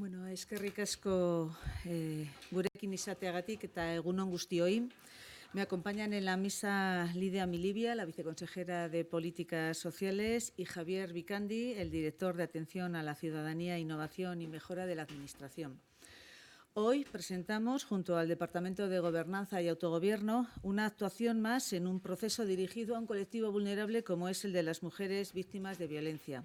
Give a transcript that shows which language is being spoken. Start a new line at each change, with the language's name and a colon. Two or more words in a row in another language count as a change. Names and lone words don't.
Basque: Eskerrik asko gurekin izateagatik eta egun on guztioi.
Spanish: Me acompañan en la mesa Lidia Milibia, la viceconsejera de Políticas Sociales, y Javier Vicandi, el director de Atención a la Ciudadanía, Innovación y Mejora de la Administración. Hoy presentamos, junto al Departamento de Gobernanza y Autogobierno, una actuación más en un proceso dirigido a un colectivo vulnerable como es el de las mujeres víctimas de violencia.